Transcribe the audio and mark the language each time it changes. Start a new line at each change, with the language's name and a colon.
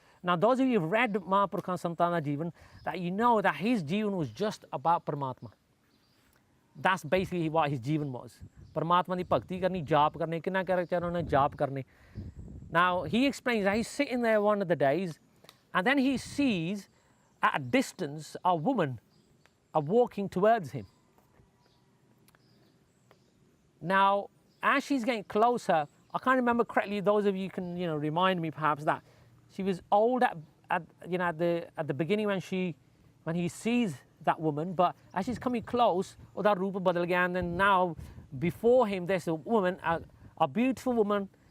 English: Now those of you who've read Mahapurukh's
Punjabi: ਸੰਤਾਂ ਦਾ ਜੀਵਨ
English: that you know that his ਜੀਵਨ was just about Paramatma. That's basically what his ਜੀਵਨ was.
Punjabi: Paramatma ਦੀ ਭਗਤੀ ਕਰਨੀ ਜਾਪ ਕਰਨੇ ਕਿੰਨਾ ਚਿਰ ਉਹਨੇ ਜਾਪ ਕਰਨੇ।
English: Now he explains that he's sitting there one of the days and then he sees at a distance a woman walking towards him. Now as she's getting closer, I can't remember correctly, those of you can remind me perhaps that she was old at the beginning when he sees that woman, but as she's coming close
Punjabi: ਉਹਦਾ ਰੂਪ ਬਦਲ ਗਿਆ
English: and then now before him there's a woman, a beautiful woman